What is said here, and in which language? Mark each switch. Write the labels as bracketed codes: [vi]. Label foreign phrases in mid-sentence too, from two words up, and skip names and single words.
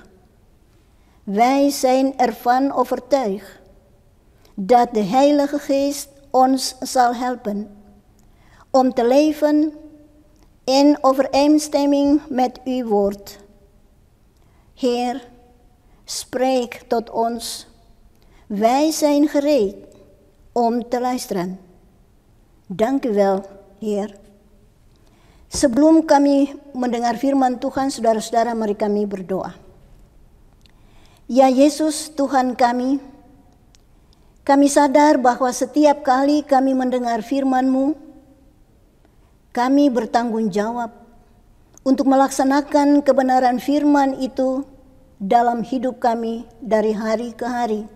[nl] Wij zijn ervan overtuigd dat de Heilige Geest ons zal helpen om te leven in overeenstemming met uw woord. Heer, spreek tot ons. Wij zijn gereed om te luisteren. Dank u wel, Heer. [id] Sebelum kami mendengar firman Tuhan, saudara-saudara, mari kami berdoa. Ya Yesus, Tuhan kami sadar bahwa setiap kali kami mendengar firman-Mu, kami bertanggung jawab untuk melaksanakan kebenaran firman itu dalam hidup kami dari hari ke hari.